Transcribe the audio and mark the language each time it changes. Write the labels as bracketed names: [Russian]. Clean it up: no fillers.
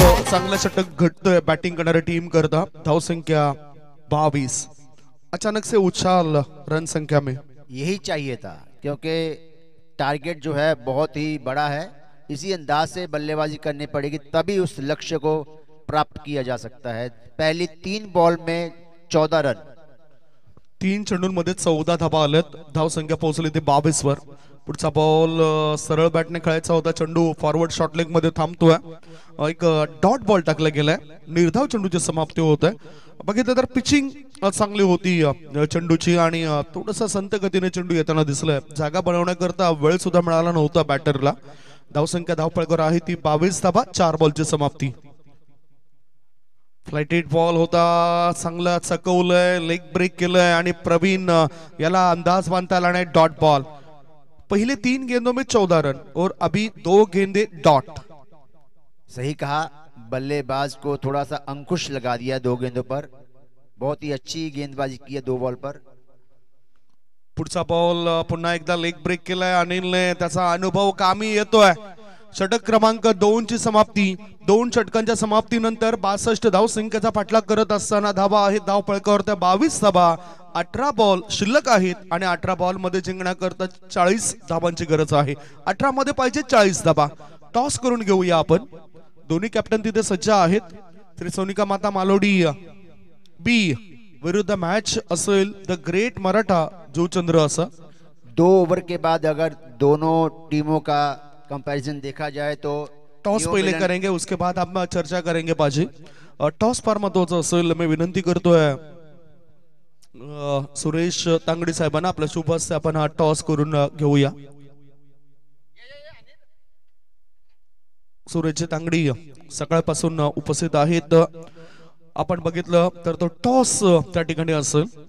[Marathi] चांगला षटक घडतोय बॅटिंग करणारी टीम करता। [Hindi] धावसंख्या 22, अचानक से उछाल रन संख्या में। यही चाहिए था, क्योंकि टारगेट जो है बहुत ही बड़ा है। इसी अंदाज से बल्लेबाजी करनी पड़ेगी, तभी उस लक्ष्य को प्राप्त किया जा सकता है। पहली 3 बॉल में 14 रन, [Marathi] 3 चेंडूंमध्ये 14 धावा आल्यात। धावसंख्या पोहोचली ते 22 वर। पुढचा बॉल सरळ बॅटने खेळायचा होता, चेंडू फॉरवर्ड शॉर्ट लेग मध्ये थांबतोय। एक डॉट बॉल टाकला गेलाय, निर्धाव चेंडूची समाप्ती होत आहे। बघितलं तर पिचिंग चांगली होती चेंडूची आणि थोडासा संत गतीने चेंडू येताना दिसलाय। जागा बनवण्याकरता वेळ सुद्धा मिळाला नव्हता बॅटरला। धावसंख्या धावपळकर आहे ती 22 धावा, 4 बॉलची समाप्ती। फ्लाइटेड बॉल होता, चांगला चकवलंय, लेग ब्रेक केलंय आणि प्रवीण याला अंदाज बांधता आला नाही। [Hindi] डॉट बॉल, पहले 3 गेंदों में 14 रन और अभी 2 गेंदे डॉट। सही कहा, बल्लेबाज को थोड़ा सा अंकुश लगा दिया 2 गेंदों पर। बहुत ही अच्छी गेंदबाजी की है 2 बॉल पर। [Marathi] पुढचा बॉल पुन्हा एकदा लेग ब्रेक केलाय अनिलने, त्याचा अनुभव कामी येतोय। षटक क्रमांक 2 ची समाप्ती। 2 षटकांच्या समाप्तीनंतर 62 धावसंख्येचा पाठलाग करत असताना धावा आहेत धावपळकावर त्या 22 धावा। 18 बॉल शिल्लक आहेत आणि 18 बॉल मध्ये जिंकण्याकरता 40 धावांची गरज आहे। 18 मध्ये पाहिजे 40 धावा। टॉस करून घेऊया आपण। दोन्ही कॅप्टन तिथे सज्ज आहेत। त्रिसोनिका माता मालोडी बी विरुद्ध मैच असेल द ग्रेट मराठा जुचंद्र असं। [Hindi] 2 ओवर के बाद अगर दोनों टीमों का कंपैरिजन देखा जाए तो टॉस पहले करेंगे, उसके बाद हम चर्चा करेंगे पाजी। [Marathi] टॉस फार महत्वाचा असेल। मी विनंती करतोय सुरेश तांगडी साहेबांना आपल्या शुभ हस्ते आपण हा टॉस करून घेऊया। सुरेश तांगडी सकाळपासून उपस्थित आहेत। आपण बघितलं तर तो टॉस त्या ठिकाणी असेल।